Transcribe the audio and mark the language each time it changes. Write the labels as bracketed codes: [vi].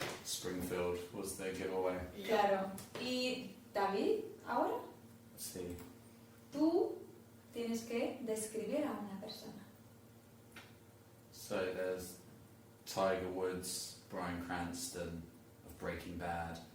[en] Springfield was the giveaway. [es] Claro. ¿Y David, ahora? Sí. Tú tienes que describir a una persona. [en] So there's Tiger Woods, Bryan Cranston of Breaking Bad,